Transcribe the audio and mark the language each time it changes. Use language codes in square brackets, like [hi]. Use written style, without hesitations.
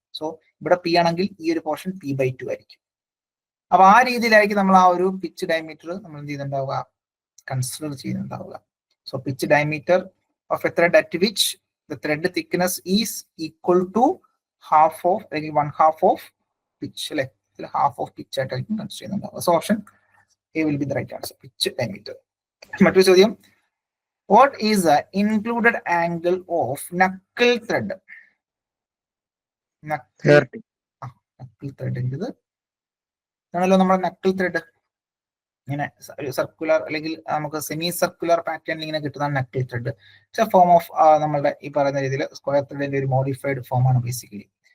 [ml] So ഇവിടെ P ആണെങ്കിൽ ഈ ഒരു പോർഷൻ p/2 ആയിരിക്കും. അപ്പൊ ആ രീതിയിലായിരിക്കും നമ്മൾ ആ ഒരു പിച്ച് ഡയമീറ്റർ നമ്മൾ എന്ത് ചെയ്യുന്നുണ്ടാവുക, consider ചെയ്യുന്നുണ്ടാവുക. [en] So pitch diameter of a thread at which the thread thickness is equal to half of അല്ലെങ്കിൽ 1/2 of pitch അല്ലെ. [ml] ഹാഫ് ഓഫ് പിച്ച് ആയിട്ടായിരിക്കും consider ചെയ്യുന്നുണ്ടാവുക. [en] So option A will be the right answer, pitch diameter. [ml] മറ്റൊരു ചോദ്യം, [en] what is the included angle of knuckle thread? [ml] Knuckle thread ആണല്ലോ നമ്മുടെ knuckle thread. ഇങ്ങനെ circular അല്ലെങ്കിൽ നമുക്ക് സെമി സർക്കുലർ പാറ്റേൺ ഇങ്ങനെ കിട്ടുന്നതാണ് നക്കിൾ ത്രെഡ്. ഫോം ഓഫ് നമ്മളുടെ ഈ പറയുന്ന രീതിയിൽ സ്ക്വയർ ത്രെഡിന്റെ ഒരു മോഡിഫൈഡ് ഫോം ആണ് ബേസിക്കലി.